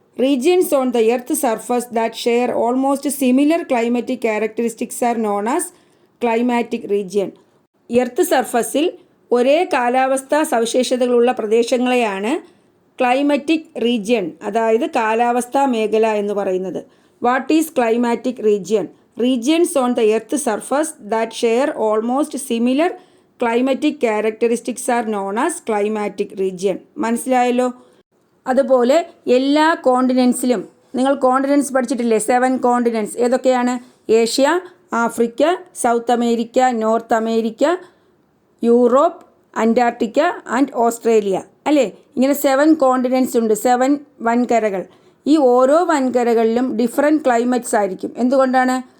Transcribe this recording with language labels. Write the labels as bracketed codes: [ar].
[en] Regions on the earth surface that share almost similar climatic characteristics are known as climatic region. [ml] Earth സർഫസിൽ ഒരേ കാലാവസ്ഥാ സവിശേഷതകളുള്ള പ്രദേശങ്ങളെയാണ് climatic region, അതായത് കാലാവസ്ഥാ മേഖല എന്ന് പറയുന്നത്. [en] What is climatic region? Regions on the earth surface that share almost similar climatic characteristics are known as climatic region. [ml] മനസ്സിലായല്ലോ? അതുപോലെ എല്ലാ കോണ്ടിനെൻസിലും, നിങ്ങൾ കോണ്ടിനെൻസ് പഠിച്ചിട്ടില്ലേ? 7 കോണ്ടിനെൻസ് ഏതൊക്കെയാണ്? Asia, Africa, south America, north America, Europe, Antarctica and Australia അല്ലേ? ഇങ്ങനെ 7 continents ഉണ്ട്, 7 വൻകരകൾ. ഈ ഓരോ വൻകരകളിലും ഡിഫറെൻറ്റ് ക്ലൈമറ്റ്സ് ആയിരിക്കും. എന്തുകൊണ്ടാണ്?